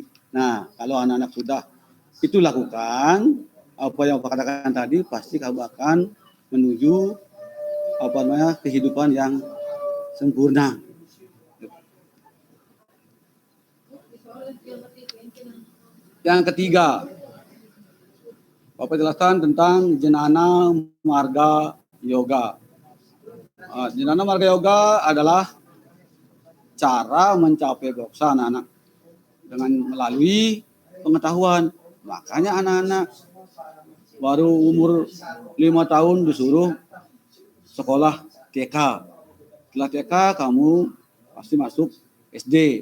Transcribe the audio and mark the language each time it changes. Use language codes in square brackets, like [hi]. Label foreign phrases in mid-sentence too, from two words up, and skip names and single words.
[id] Nah, kalau anak-anak sudah itu lakukan, apa yang Bapak katakan tadi, pasti kamu akan menuju kehidupan yang sempurna. Yang ketiga, Bapak jelaskan tentang jenana marga yoga. Jenana marga yoga adalah cara mencapai moksa anak-anak dengan melalui pengetahuan. Makanya anak-anak baru umur 5 tahun disuruh sekolah 3 TK. Setelah TK kamu pasti masuk SD.